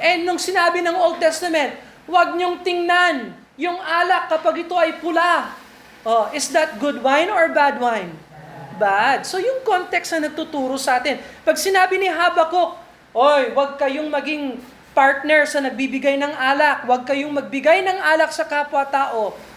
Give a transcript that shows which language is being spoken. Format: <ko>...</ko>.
<tl>And nung sinabi ng Old Testament, huwag niyong tingnan yung alak kapag ito ay pula.</tl> <en>Oh, is that good wine or bad wine?</en> <tl>Bad. So yung context na nagtuturo sa atin. Pag sinabi ni Habakuk, oy, huwag kayong maging partner sa nagbibigay ng alak. Huwag kayong magbigay ng alak sa kapwa-tao.</tl>